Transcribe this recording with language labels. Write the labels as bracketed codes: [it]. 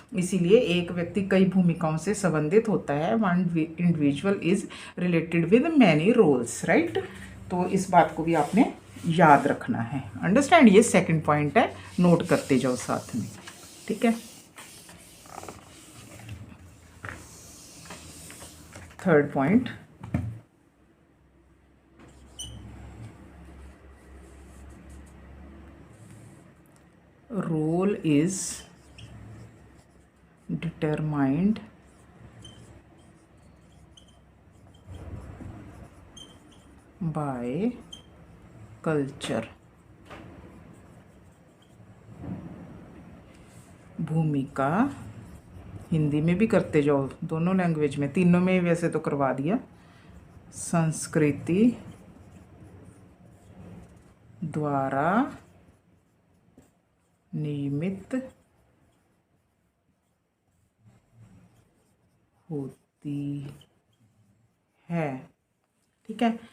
[hi] इसीलिए एक व्यक्ति कई भूमिकाओं से संबंधित होता है, [en] one individual is related with many roles, [hi] right. तो इस बात को भी आपने याद रखना है, अंडरस्टैंड। ये सेकंड पॉइंट है, नोट करते जाओ साथ में, ठीक है। Third point, [en] role is determined by culture। [hi] भूमिका हिंदी में भी करते जाओ, दोनों लैंग्वेज में, तीनों में वैसे तो करवा दिया। संस्कृति द्वारा नियमित होती है, ठीक है।